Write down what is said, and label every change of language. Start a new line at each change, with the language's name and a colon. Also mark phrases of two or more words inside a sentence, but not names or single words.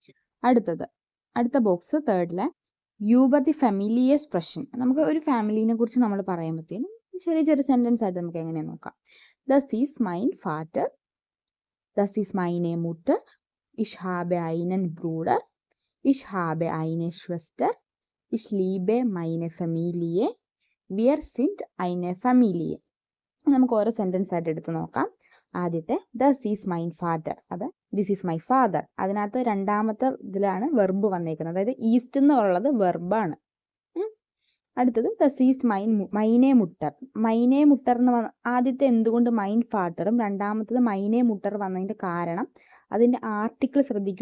Malayalam: അടുത്ത ബോക്സ് തേർഡിലെ
German: Über Familie
Malayalam: എക്സ്പ്രഷൻ. നമുക്ക് ഒരു ഫാമിലിനെ കുറിച്ച് നമ്മൾ പറയുമ്പോഴത്തേനും ചെറിയ ചെറിയ സെൻറ്റൻസ് ആയിട്ട് നമുക്ക് എങ്ങനെ നോക്കാം.
German: Das ist mein Vater, das ist meine Mutter, ich habe einen Bruder, ich habe eine Schwester, Ich liebe meine Familie. Wir sind eine Familie.
Malayalam: നമുക്ക് ഓരോ സെൻറ്റൻസ് ആയിട്ട് എടുത്ത് നോക്കാം. ആദ്യത്തെ
German: Das ist mein Vater,
Malayalam: അത്
English: this is my father.
Malayalam: അതിനകത്ത് രണ്ടാമത്തെ ഇതിലാണ് വെർബ് വന്നേക്കുന്നത്, അതായത് ഈസ്റ്റ് എന്നുള്ളത് വെർബാണ്. അടുത്തത്
German: Das ist meine Mutter
Malayalam: എന്ന് ആദ്യത്തെ എന്തുകൊണ്ട് മൈൻ ഫാദറും രണ്ടാമത്തത്
German: meine Mutter
Malayalam: വന്നതിൻ്റെ കാരണം അതിൻ്റെ ആർട്ടിക്കിൾ ശ്രദ്ധിക്കൂ.